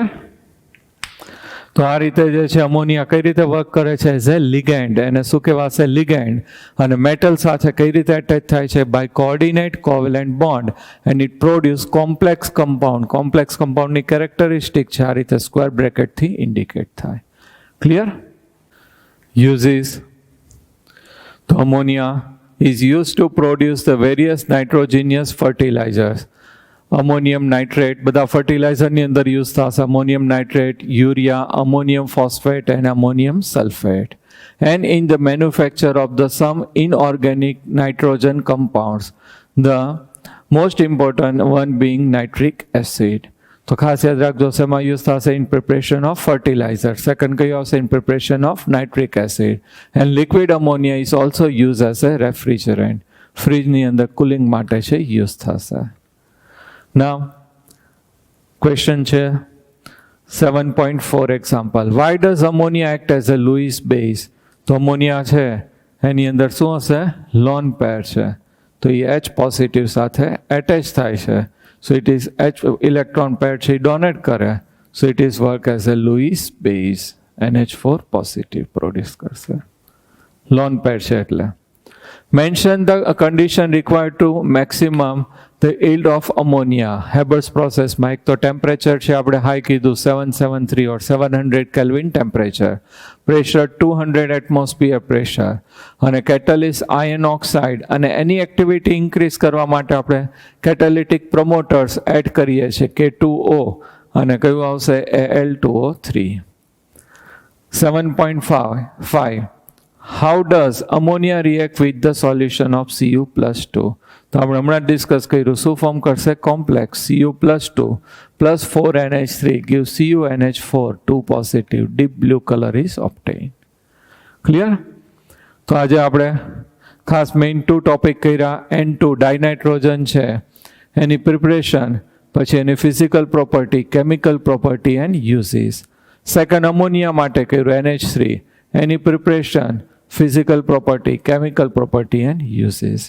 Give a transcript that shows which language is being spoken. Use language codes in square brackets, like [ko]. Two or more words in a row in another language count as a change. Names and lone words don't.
[gu] તો આ રીતે જે છે અમોનિયા કઈ રીતે વર્ક કરે છે? [en] as a ligand. [gu] એને શું કહેવાશે? લિગેન્ડ. અને મેટલ સાથે કઈ રીતે અટેચ થાય છે? [en] By coordinate covalent bond. And it produce complex compound. complex compoundની characteristic [gu] છે આ રીતે [en] square bracketથી indicate [gu] થાય. ક્લિયર? [en] Uses. તો ammonia is used to produce the various nitrogenous fertilizers. Ammonium nitrate, [gu] બધા ફર્ટિલાઇઝરની અંદર યુઝ થશે. [en] ammonium nitrate, urea, ammonium phosphate and ammonium sulfate. And in the manufacture of the some inorganic nitrogen compounds, the most important one being nitric acid. [gu] તો ખાસ યાદ રાખજો, શેમાં યુઝ થશે? [en] in preparation of fertilizer. [gu] સેકન્ડ કયું આવશે? [en] In preparation of nitric acid. And liquid ammonia is also use as a refrigerant. [gu] ફ્રીજની અંદર કુલિંગ માટે છે યુઝ થશે. [en] now question [gu] છે 7.4 એક્ઝામ્પલ. [en] Why does ammonia act as a Lewis base? [gu] તો અમોનિયા છે એની અંદર શું હશે? [en] lone pair [gu] છે. તો એ H પોઝિટિવ સાથે એટેચ થાય છે. [en] So it is H electron pair [gu] છે ડોનેટ કરે. [en] So it is work as a Lewis base. NH4 positive produce કરશે. Lone pair [gu] છે એટલે. [en] Mention the condition required to maximum the yield of ammonia. [gu] Haber's process માં એક તો ટેમ્પરેચર છે આપણે હાઈ કીધું 773 or 700 Kelvin ટેમ્પરેચર. પ્રેશર 200 [en] atmosphere pressure. [gu] અને [en] catalyst iron oxide. [gu] અને એની એક્ટિવિટી ઇન્ક્રીઝ કરવા માટે આપણે [en] catalytic promoters add [gu] કરીએ છીએ K2O અને કયું આવશે? [en] Al2O3. 7.5 How does ammonia react with the solution of Cu plus 2? [gu] તો આપણે હમણાં ડિસ્કસ કર્યું. શું ફોર્મ કરશે? કોમ્પ્લેક્સ [en] Cu plus 2 plus 4NH3 gives CuNH4 2 positive. Deep blue color is obtained. [gu] ક્લિયર? તો આજે આપણે ખાસ મેઇન 2 ટોપિક કર્યા. N2 ડાયનાઇટ્રોજન છે એની પ્રિપરેશન, પછી એની [en] physical property, chemical property and uses. [gu] સેકન્ડ અમોનિયા માટે કર્યું NH3 એની પ્રિપરેશન, [en] physical property, chemical property and uses.